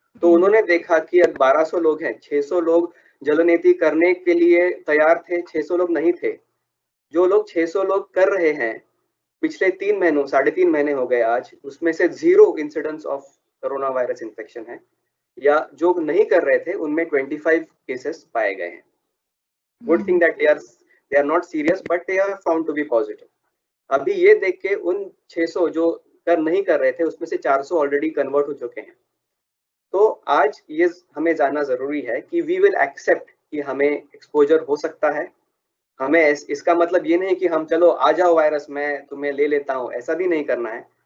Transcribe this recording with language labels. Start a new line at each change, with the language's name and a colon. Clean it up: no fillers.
Hindi: तो उन्होंने देखा कि अब 1200 लोग हैं, 600 लोग जलनेती करने के लिए तैयार थे, 600 लोग नहीं थे। जो लोग 600 लोग कर रहे हैं पिछले 3 महीनों, 3.5 महीने हो गए आज, उसमें से 0 incidence of corona virus infection है, या जो नहीं कर रहे थे उनमें 25 केसेस पाए गए हैं।
English: Good thing that they are not serious but they are found to be positive।
Hindi: अभी ये देख के उन 600 जो नहीं कर रहे थे उसमें से 400 ऑलरेडी कन्वर्ट हो चुके हैं। तो आज ये हमें जानना जरूरी है कि वी विल एक्सेप्ट कि हमें एक्सपोजर हो सकता है। हमें इसका मतलब ये नहीं कि हम चलो आ जाओ वायरस, मैं तुम्हें ले लेता हूँ, ऐसा भी नहीं करना है।